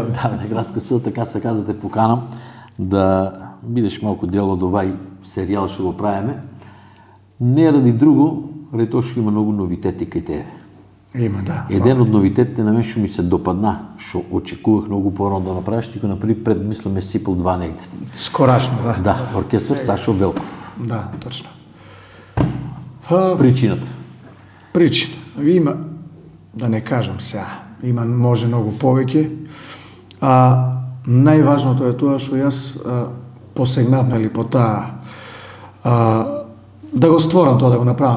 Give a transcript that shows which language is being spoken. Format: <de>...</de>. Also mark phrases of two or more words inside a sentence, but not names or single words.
<mk>Да, накратко се, така сега да те поканам да видиш малко дело до и сериал ще го правиме. Не ради друго, ради то ще има много новитети кај тебе. Има, да. Еден от новитетите на мен ще ми се допадна, що очекувах много по-рано да направиш, ти го направи пред, мисля, месец пол два негде. Скорашно, да.</mk> <bg>Да, оркестър Сашо Велков. Да, точно.</bg> <mk>Причината. Причина. Има, да не кажам сега, има може много повеќе. Најважното е тоа што јас посегнав по таа да го створам тоа, да го направам.</mk>